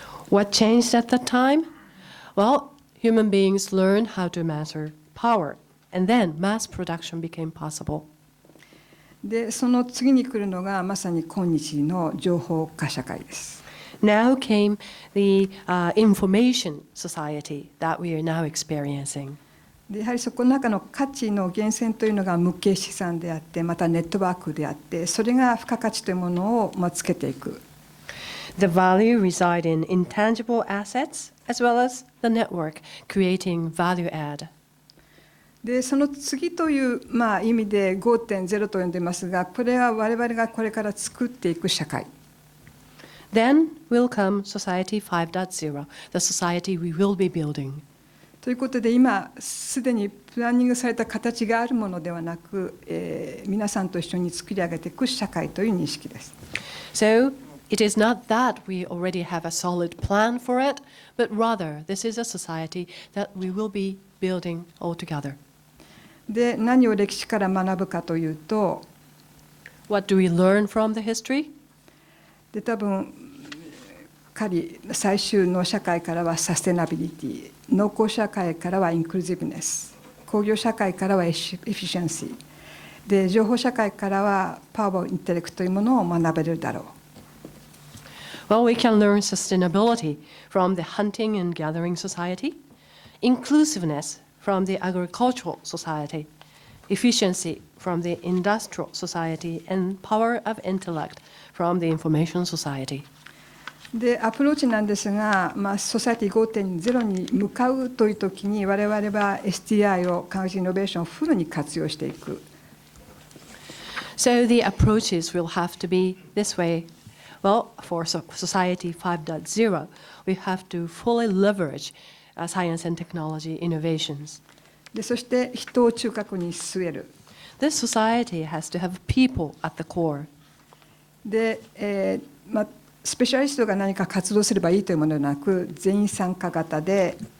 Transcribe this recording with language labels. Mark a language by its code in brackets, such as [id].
[en] What changed at that time? Well, human beings learned how to master power, and then mass production became possible. [ja] でその次に来るのがまさに今日の情報化社会です。 [en] Now came the information society that we are now experiencing. [ja] でやはりそこの中の価値の源泉というのが無形資産であって、またネットワークであって、それが付加価値というものをつけていく。 [en] The value reside in intangible assets as well as the network, creating value add. [ja] でその次という、意味で 5.0 と呼んでいますが、これは我々がこれから作っていく社会。 [en] Then will come Society 5.0, the society we will be building. [ja] ということで、今すでにプランニングされた形があるものではなく、皆さんと一緒に作り上げていく社会という認識です。 [en] So it is not that we already have a solid plan for it, but rather this is a society that we will be building all together. [ja] で何を歴史から学ぶかというと、 [en] What do we learn from the history? [ja] で多分最終の社会からはサステナビリティ、農耕社会からはインクルーシブネス、工業社会からはエフィシェンシーで、情報社会からはパワーインテレクトというものを学べるだろう。 [en] Well, we can learn sustainability from the hunting and gathering society, inclusiveness from the agricultural society, efficiency from the industrial society, and power of intellect from the information society. [ja] でアプローチなんですが、ソサエティ 5.0 に向かうというときに、我々は STI を科学イノベーションをフルに活用していく。 [en] So the approaches will have to be this way. Well, for Society 5.0, we have to fully leverage science and technology innovations. [ja] でそして人を中核に据える。 [en] This society has to have people at the core. [ja] で、スペシャリストが何か活動すればいいというものではなく、全員参加型で、